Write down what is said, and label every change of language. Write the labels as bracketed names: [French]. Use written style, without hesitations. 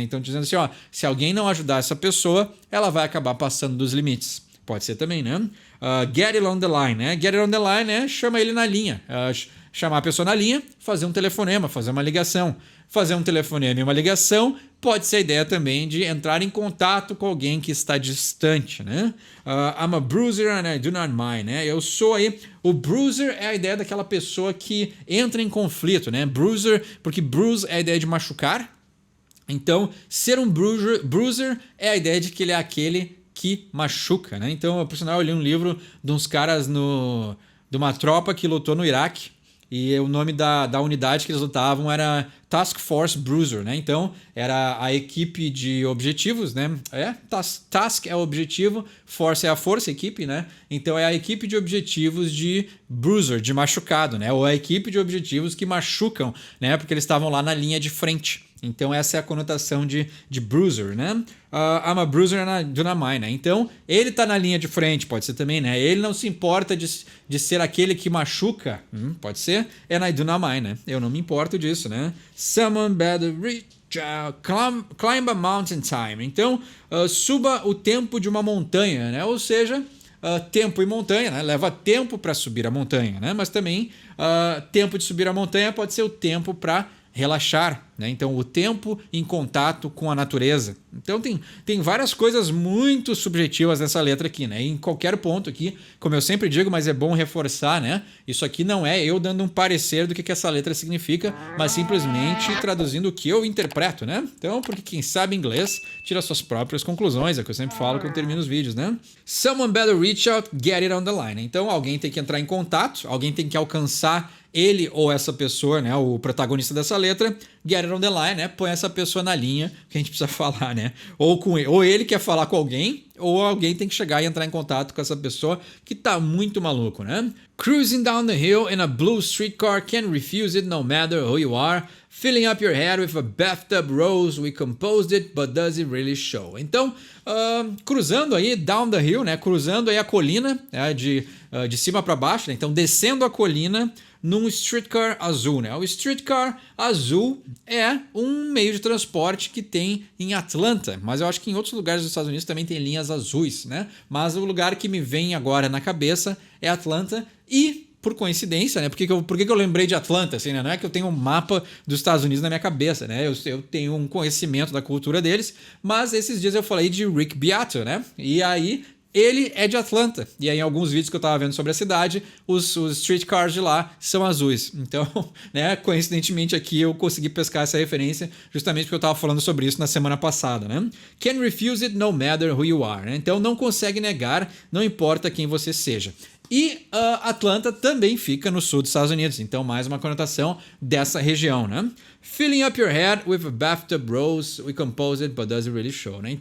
[Portuguese] Então dizendo assim, ó, se alguém não ajudar essa pessoa, ela vai acabar passando dos limites. Pode ser também, né? [English] Get it on the line, [Portuguese] né? Get it on the line, né? Chama ele na linha. Chamar a pessoa na linha, fazer um telefonema, fazer uma ligação. Fazer um telefonema e uma ligação pode ser a ideia também de entrar em contato com alguém que está distante, né? [English] I'm a bruiser and I do not mind, né? [Portuguese] Eu sou aí... O bruiser é a ideia daquela pessoa que entra em conflito, né? Bruiser, porque bruise é a ideia de machucar. Então, ser um bruiser é a ideia de que ele é aquele que machuca, né? Então, por sinal, eu li um livro de uns caras de uma tropa que lutou no Iraque. E o nome da unidade que eles lutavam era Task Force Bruiser, né? Então, era a equipe de objetivos, né? Task é o objetivo, Force é a força, equipe, né? Então, é a equipe de objetivos de Bruiser, de machucado, né? Ou a equipe de objetivos que machucam, né? Porque eles estavam lá na linha de frente. Então, essa é a conotação de bruiser, né? [English] I'm a bruiser and I do not mind, né? [Portuguese] Então, ele tá na linha de frente, pode ser também, né? Ele não se importa de ser aquele que machuca, pode ser, [English] and I do not mind, [Portuguese] né? Eu não me importo disso, né? [English] Someone better reach out, climb a mountain time. [Portuguese] Então, suba o tempo de uma montanha, né? Ou seja... tempo e montanha, né? Leva tempo para subir a montanha, né? Mas também tempo de subir a montanha pode ser o tempo para relaxar, né? Então o tempo em contato com a natureza. Então tem várias coisas muito subjetivas nessa letra aqui, né? E em qualquer ponto aqui, como eu sempre digo, mas é bom reforçar, né? Isso aqui não é eu dando um parecer do que essa letra significa, mas simplesmente traduzindo o que eu interpreto, né? Então, porque quem sabe inglês tira suas próprias conclusões, é o que eu sempre falo quando termino os vídeos, né? [English] Someone better reach out, get it on the line. [Portuguese] Então, alguém tem que entrar em contato, alguém tem que alcançar ele ou essa pessoa, né, o protagonista dessa letra, [English] get it on the line, [Portuguese] né, põe essa pessoa na linha que a gente precisa falar, né? Ou ele quer falar com alguém, ou alguém tem que chegar e entrar em contato com essa pessoa que tá muito maluco, né? [English] Cruising down the hill in a blue streetcar, can't refuse it no matter who you are. Filling up your head with a bathtub rose, we composed it, but does it really show? [Portuguese] Então, cruzando aí, [English] down the hill, [Portuguese] né? Cruzando aí a colina, né? De cima para baixo, né? Então descendo a colina num streetcar azul, né? O streetcar azul é um meio de transporte que tem em Atlanta, mas eu acho que em outros lugares dos Estados Unidos também tem linhas azuis, né? Mas o lugar que me vem agora na cabeça é Atlanta e por coincidência, né? Por que eu lembrei de Atlanta? Assim, né? Não é que eu tenho um mapa dos Estados Unidos na minha cabeça, né? Eu tenho um conhecimento da cultura deles, mas esses dias eu falei de Rick Beato, né? E aí ele é de Atlanta. E aí, em alguns vídeos que eu tava vendo sobre a cidade, os streetcars de lá são azuis. Então, né, coincidentemente aqui eu consegui pescar essa referência justamente porque eu tava falando sobre isso na semana passada, né? [English] Can refuse it no matter who you are, né? [Portuguese] Então, não consegue negar, não importa quem você seja. E Atlanta também fica no sul dos Estados Unidos, então mais uma conotação dessa região, né? [English] Filling up your head with a bathtub rose, we compose it, but does it really show, né?